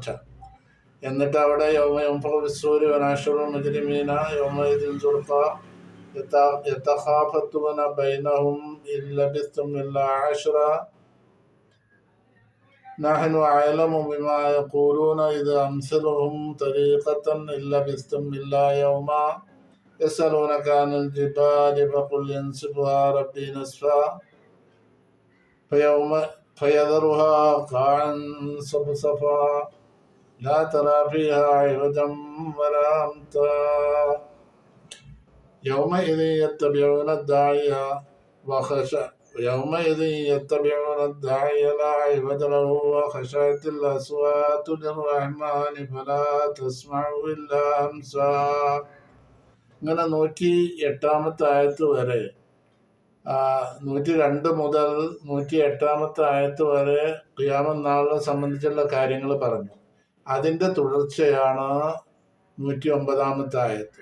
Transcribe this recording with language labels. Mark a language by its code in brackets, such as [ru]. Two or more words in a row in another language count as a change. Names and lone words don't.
[ml] എന്നിട്ട് അവിടെ [ar] مجرمين يومئذ زرقا يتخافتون بينهم إن لبثتم إلا عشرا نحن أعلم بما يقولون إذ أمثلهم طريقة إن لبثتم إلا يوما يسألونك عن الجبال فقل ينسفها ربي نسفا فيذرها قاعا صفصفا لا ترى فيها عوجا ولا أمتا يومئذ يتبعون الداعي لا عوج له وخشعت الأصوات للرحمن فلا تسمع إلا همسا. [ml] ഇങ്ങനെ 108 ആയത്ത് വരെ, 102 മുതൽ 108 ആയത്ത് വരെ ഖിയാമത്ത് നാളിനെ സംബന്ധിച്ചുള്ള കാര്യങ്ങൾ പറഞ്ഞു. അതിൻ്റെ തുടർച്ചയാണ് 109 ആയത്ത്.